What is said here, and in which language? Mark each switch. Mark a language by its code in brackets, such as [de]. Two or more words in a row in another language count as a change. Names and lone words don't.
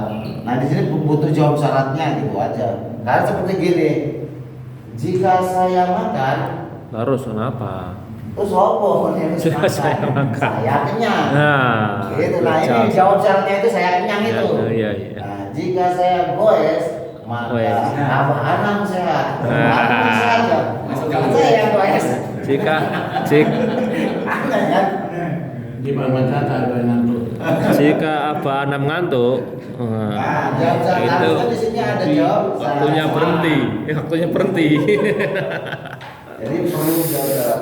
[id] Nah di sini butuh jawab syaratnya gitu aja. Karena seperti gini, jika saya makan, Terus kenapa? Terus sopo Saya makan. Saya kenyang. Nah, Gitu. Nah ini jawab syaratnya itu saya kenyang itu. Iya, iya. Nah, jika saya goes, maka Goes. Abah Anam sehat. Nah. Anam sehat ya. Saya yang goes. Jika Aneh kan? Di mana kata ada ngantuk. jika Abah Anam ngantuk, Nah, jawab syarat itu kan di sini ada jawab. waktunya syarat. berhenti. Waktunya berhenti. Jadi perlu jawab syarat.